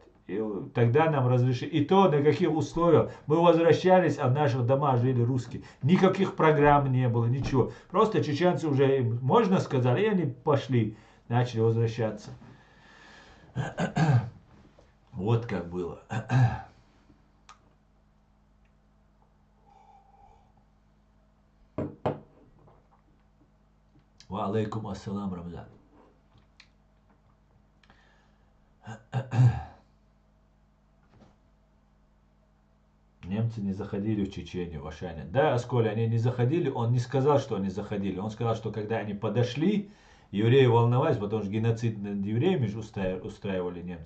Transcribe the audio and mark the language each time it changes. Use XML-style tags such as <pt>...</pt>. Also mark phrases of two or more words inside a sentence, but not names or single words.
<ru>И тогда нам разрешили. И то, на каких условиях мы возвращались, а в наших домах жили русские. Никаких программ не было, ничего. Просто чеченцы уже, можно сказать, и они пошли, начали возвращаться. Вот как было.</ru> <ar>وعليكم السلام, Рамзан.</ar> <ru>Немцы не заходили в Чечению, в Ашане. Да, Асколя, они не заходили, он не сказал, что они заходили. Он сказал, что когда они подошли, евреи волновались, потому что геноцид над евреями же устраивали немцы.</ru>